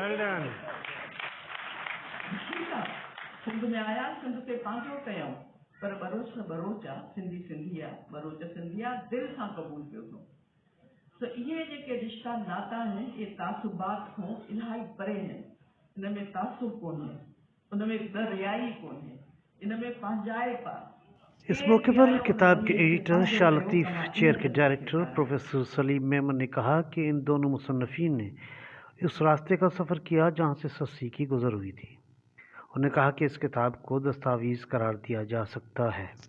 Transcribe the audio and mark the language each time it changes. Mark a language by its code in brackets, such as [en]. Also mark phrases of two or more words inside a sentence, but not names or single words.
[sd] ठीकु आहे, सिंध में आया, सिंध ते पंहिंजो कयूं, पर बरोच त बरोच आहे, सिंधी आहे, बरोच सिंधी आहे, दिलि सां क़बूल कयो अथऊं। त इहे जेके रिश्ता नाता आहिनि, इहे तासुबात खां इलाही परे आहिनि। इन में तासुब कोन्हे, उन में दरियाई कोन्हे, इन में पंहिंजाइप आहे। [ur] اس موقع پر کتاب کے ایڈیٹر شاہ لطیف چیئر کے ڈائریکٹر پروفیسر سلیم میمن نے کہا کہ ان دونوں مصنفین نے اس راستے کا سفر کیا جہاں سے سسی کی گزر ہوئی تھی۔ انہوں نے کہا کہ اس کتاب کو دستاویز قرار دیا جا سکتا ہے۔